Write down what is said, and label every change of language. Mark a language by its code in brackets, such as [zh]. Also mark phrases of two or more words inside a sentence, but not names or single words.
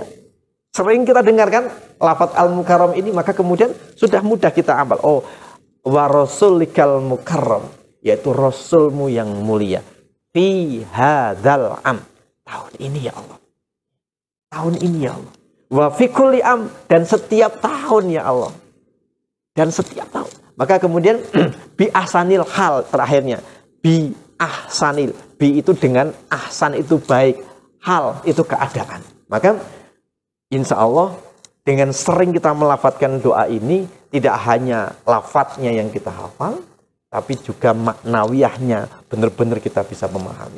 [id] Sering kita dengarkan lafaz al-mukarram ini, maka kemudian sudah mudah kita hafal. Oh, [ar] wa rasulikal mukarram, [id] yaitu Rasulmu yang mulia. [ar] Fi hadzal am, [id] tahun ini ya Allah. Tahun ini ya Allah. [ar] Wa fi kulli am, [id] dan setiap tahun ya Allah. Dan setiap tahun. Maka kemudian [ar] bi ahsanil hal [id] terakhirnya. [ar] Bi ahsanil. [id] Bi itu dengan ahsan itu baik. Hal itu keadaan. Maka [ar] insya Allah [id] dengan sering kita melafadzkan doa ini, tidak hanya lafadznya yang kita hafal, tapi juga maknawiyahnya benar-benar kita bisa memahami.